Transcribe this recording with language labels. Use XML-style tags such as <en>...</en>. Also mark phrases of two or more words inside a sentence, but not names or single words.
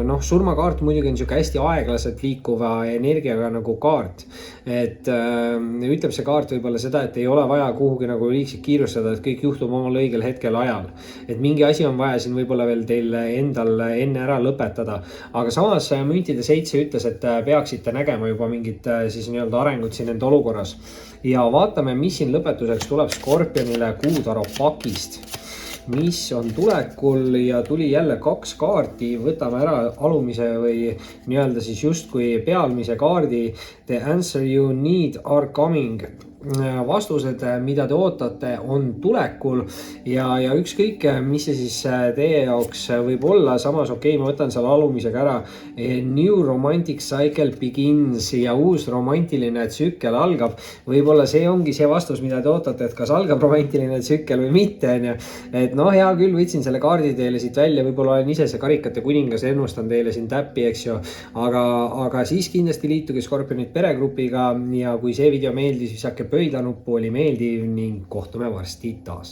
<et>Surmakaart muidugi on sihuke hästi aeglaselt liikuva energiaga nagu kaart, et ütleb see kaart võib-olla seda, et ei ole vaja kuhugi nagu liigselt kiirustada, et kõik juhtub omal õigel hetkel ajal, et mingi asi on vaja siin võib-olla veel teil endal enne ära lõpetada, aga samas müntide 7 ütles, et peaksite nägema juba mingit siis nii-öelda arengut siin enda olukorras ja vaatame, mis siin lõpetuseks tuleb Skorpionile Kuutaro pakist, mis on tulekul ja tuli jälle 2 kaarti. Võtame ära alumise või nii-öelda siis justkui pealmise kaardi.</et> <en>The answer you need are coming.</en> <et>Vastused, mida te ootate, on tulekul ja ükskõik, mis see siis teie jaoks võib olla. Samas ma võtan seal alumisega ära.</et> <en>New romantic cycle begins</en> <et>ja uus romantiline tsükkel algab. Võib-olla see ongi see vastus, mida te ootate, et kas algab romantiline tsükkel või mitte. Et hea küll, võtsin selle kaardi teile siit välja, võib-olla olen ise see karikate kuningas, ennustan teile siin täppi, eks ju. Aga siis kindlasti liituge Skorpionid peregrupiga ja kui see video meeldis, siis äkki pöidlanuppu oli meeldiv ning kohtume varsti taas.</et>